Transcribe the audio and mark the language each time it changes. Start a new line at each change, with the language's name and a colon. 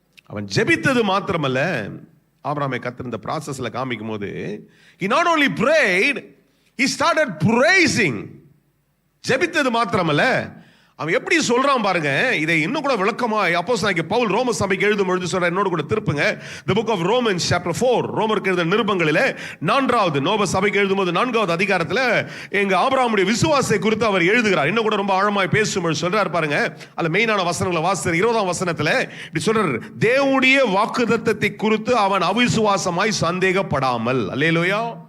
Tamil: அவன் ஜெபித்தது மாத்திரமல்ல, ஆபிரகாமை கர்த்தர் இந்த processல காமிக்கும் போது
English: he not only prayed, he started praising.
Tamil: ஜெபித்தது மாத்திரமல்ல, அவன் எப்படி சொல்றான் பாருங்க. இதை இன்னும் கூட விளக்கமா அப்போஸ்தலனாகிய பவுல் ரோம சபைக்கு எழுதும் பொழுது சொல்ற. என்னோட கூட திருப்புங்க,
English: the book of Romans chapter 4.
Tamil: ரோமருக்கு எழுதின நிருபங்களிலே 4வது ரோம சபைக்கு எழுதும்போது 4வது அதிகாரத்துல எங்க ஆபிரகாமுடைய விசுவாசத்தை குறித்து அவர் எழுதுகிறார். இன்னும் கூட ரொம்ப ஆழமாய் பேசும்போது சொல்றாரு பாருங்க. அதுல மெயினான வசனங்களை வாசிக்கிற 20ஆம் வசனத்துல இப்படி சொல்றாரு, தேவனுடைய வாக்குத்தத்தத்தை குறித்து அவன் அவிசுவாசமாய் சந்தேகப்படாமல். அல்லேலூயா.